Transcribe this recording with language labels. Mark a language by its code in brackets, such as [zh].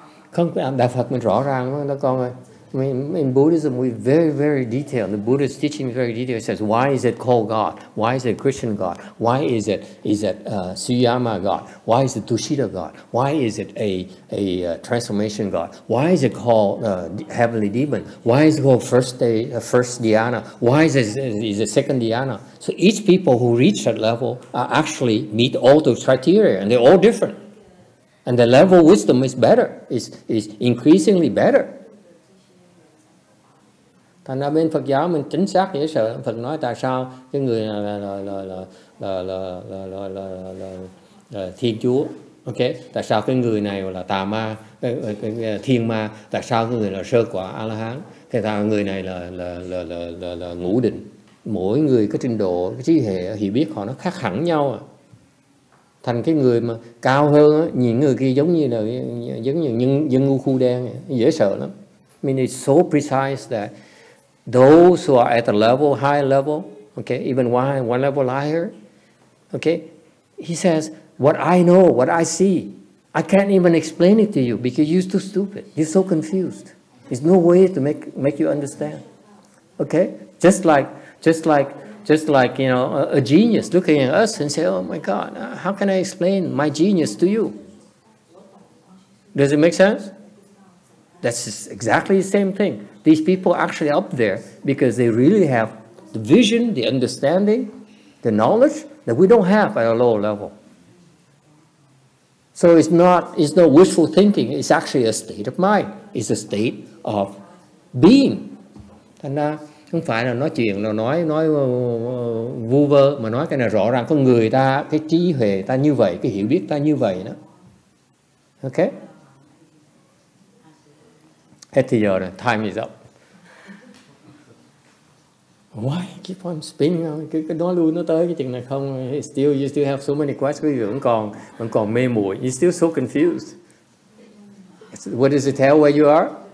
[vi] Không, Đạo Phật mình rõ ràng đó con ơi. [en] In Buddhism, we're very, very detailed. The Buddhist teaching is very detailed. It says, why is it called God? Why is it Christian God? Why is it Suyama God? Why is it Tushita God? Why is it a transformation God? Why is it called heavenly demon? Why is it called first dhyana? Why is it second dhyana? So each people who reach that level actually meet all those criteria, and they're all different. And the level of wisdom is better, is increasingly better. [vi] Thành ra bên Phật giáo mình chính xác dễ sợ. Phật nói tại sao cái người là Thiên Chúa, ok? Tại sao cái người này là tà ma, cái thiên ma? Tại sao cái người là sơ quả A La Hán? Tại sao người này là ngũ định? Mỗi người có trình độ, cái trí hệ hiểu biết họ nó khác hẳn nhau. Thành cái người mà cao hơn, nhìn người kia giống như dân ngu khu đen, dễ sợ lắm. [en] I mean, it's so precise that those who are at the level, high level, okay, even one level higher, okay, he says, what I know, what I see, I can't even explain it to you because you're too stupid. You're so confused. There's no way to make you understand. Okay, just like you know, a genius looking at us and say, oh my God, how can I explain my genius to you? Does it make sense? That's exactly the same thing. These people are actually up there because they really have the vision, the understanding, the knowledge that we don't have at a lower level. So it's not wishful thinking. It's actually a state of mind. It's a state of being. [vi] Thành ra không phải là nói chuyện là nói vu vơ, mà nói cái này rõ ràng con người ta, cái trí huệ ta như vậy, cái hiểu biết ta như vậy đó. Ok? Hết thì giờ rồi, [en] time is up. Why keep on spinning? [vi] Cái nói lui nó tới cái chừng này không? [en] You still have so many questions. [vi] Quý vị vẫn còn mê muội. [en] You're still so confused. What does it tell where you are?